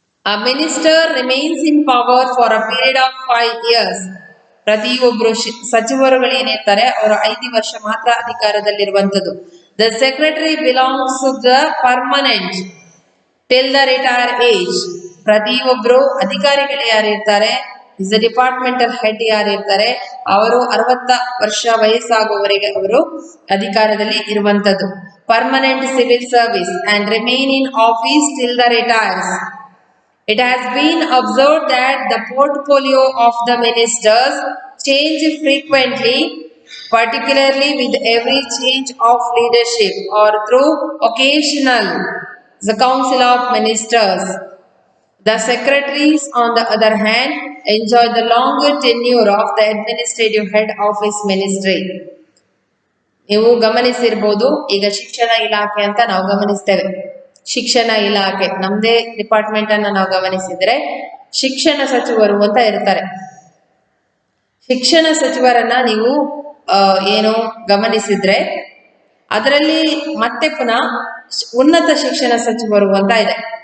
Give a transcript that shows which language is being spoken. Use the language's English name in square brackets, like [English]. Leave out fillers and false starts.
[English] A minister remains in power for a period of 5 years. [Kannada] ಪ್ರತಿಯೊಬ್ಬರು ಸಚಿವರುಗಳು ಏನಿರ್ತಾರೆ ಅವರು 5 ವರ್ಷ ಮಾತ್ರ ಅಧಿಕಾರದಲ್ಲಿರುವಂತದ್ದು. [English] The secretary belongs to the permanent till the retire age. [Kannada] ಪ್ರತಿಯೊಬ್ಬರು ಅಧಿಕಾರಿಗಳು ಯಾರಿರ್ತಾರೆ, [English] is the departmental head [Kannada] ಯಾರಿರ್ತಾರೆ, ಅವರು 60 ವರ್ಷ ವಯಸ್ಸಾಗುವವರೆಗೆ ಅವರು ಅಧಿಕಾರದಲ್ಲಿ ಇರುವಂತದ್ದು. [English] Permanent civil service and remain in office till the retires. It has been observed that the portfolio of the ministers change frequently, particularly with every change of leadership or through occasional the council of ministers. The secretaries, on the other hand, enjoy the longer tenure of the administrative head of his ministry. [Kannada] ನೀವು ಗಮನಿಸಿರ್ಬೋದು, ಈಗ ಶಿಕ್ಷಣ ಇಲಾಖೆ ಅಂತ ನಾವು ಗಮನಿಸ್ತೇವೆ. ಶಿಕ್ಷಣ ಇಲಾಖೆ ನಮ್ದೇ department ಅನ್ನ ನಾವು ಗಮನಿಸಿದ್ರೆ ಶಿಕ್ಷಣ ಸಚಿವರು ಅಂತ ಇರ್ತಾರೆ. ಶಿಕ್ಷಣ ಸಚಿವರನ್ನ ನೀವು ಏನು ಗಮನಿಸಿದ್ರೆ ಅದರಲ್ಲಿ ಮತ್ತೆ ಪುನಃ ಉನ್ನತ ಶಿಕ್ಷಣ ಸಚಿವರು ಅಂತ ಇದೆ.